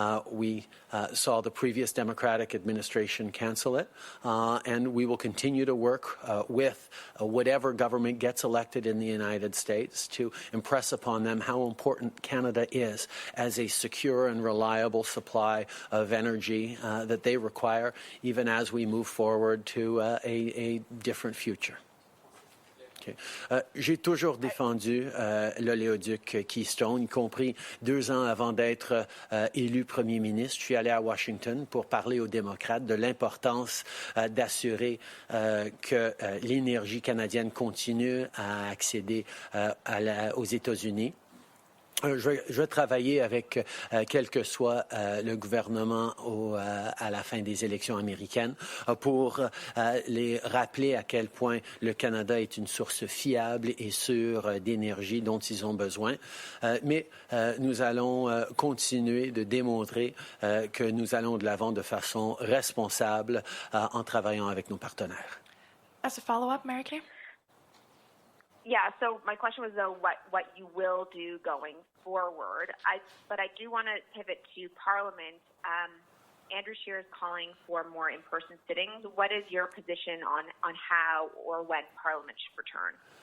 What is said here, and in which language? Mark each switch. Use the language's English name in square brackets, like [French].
[English] We saw the previous Democratic administration cancel it, and we will continue to work with whatever government gets elected in the United States to impress upon them how important Canada is as a secure and reliable supply of energy stability that they require, even as we move forward to a different future. Okay. [French] J'ai toujours défendu l'oléoduc Keystone, y compris 2 ans avant d'être élu premier ministre. Je suis allé à Washington pour parler aux démocrates de l'importance d'assurer que l'énergie canadienne continue à accéder aux États-Unis. Je vais travailler avec quel que soit le gouvernement à la fin des élections américaines pour les rappeler à quel point le Canada est une source fiable et sûre d'énergie dont ils ont besoin. Mais nous allons continuer de démontrer que nous allons de l'avant de façon responsable en travaillant avec nos partenaires. [English] As a follow-up, Mary Kay? Yeah, so my question was, though, what you will do going forward. But I do want to pivot to Parliament. Andrew Scheer is calling for more in-person sittings. What is your position on how or when Parliament should return?